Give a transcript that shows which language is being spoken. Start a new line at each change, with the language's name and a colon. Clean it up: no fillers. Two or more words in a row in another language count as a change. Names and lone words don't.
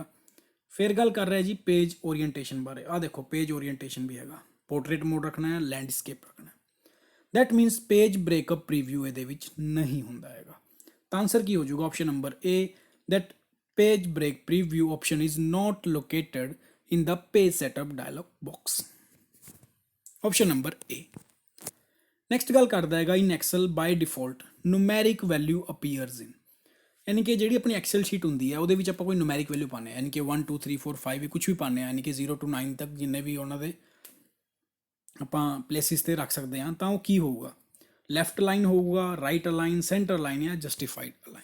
Punjabi: ਫਿਰ ਗੱਲ ਕਰ ਰਿਹਾ ਜੀ
English: page orientation
Punjabi: ਬਾਰੇ, ਆ ਦੇਖੋ
English: page orientation
Punjabi: ਵੀ ਹੈਗਾ,
English: portrait mode
Punjabi: ਰੱਖਣਾ ਹੈ, ਲੈਂਡਸਕੇਪ ਰੱਖਣਾ ਹੈ।
English: that means page breakup preview
Punjabi: ਇਹਦੇ ਵਿੱਚ ਨਹੀਂ ਹੁੰਦਾ ਹੈਗਾ। ਤਾਂ ਆਨਸਰ ਕੀ ਹੋ ਜਾਊਗਾ,
English: option number A, that page break preview option is not located in the page setup dialog box, option number A। next
Punjabi: ਗੱਲ ਕਰਦਾ ਹੈਗਾ
English: in excel by default numeric value appears in,
Punjabi: ਯਾਨੀ ਕਿ ਜਿਹੜੀ ਆਪਣੀ
English: Excel sheet
Punjabi: ਹੁੰਦੀ ਹੈ ਉਹਦੇ ਵਿੱਚ ਆਪਾਂ ਕੋਈ
English: numeric value
Punjabi: ਪਾਉਂਦੇ ਹਾਂ, ਯਾਨੀ ਕਿ 1 2 3 4 5 ਵੀ ਕੁਝ ਵੀ ਪਾਉਂਦੇ ਹਾਂ, ਯਾਨੀ ਕਿ 0 to 9 ਤੱਕ ਜਿੰਨੇ ਵੀ ਉਹਨਾਂ ਦੇ ਆਪਾਂ ਪਲੇਸਿਸ ਤੇ ਰੱਖ ਸਕਦੇ ਹਾਂ। ਤਾਂ ਉਹ ਕੀ ਹੋਊਗਾ,
English: left align
Punjabi: ਹੋਊਗਾ,
English: right align, center align
Punjabi: ਜਾਂ
English: justified align.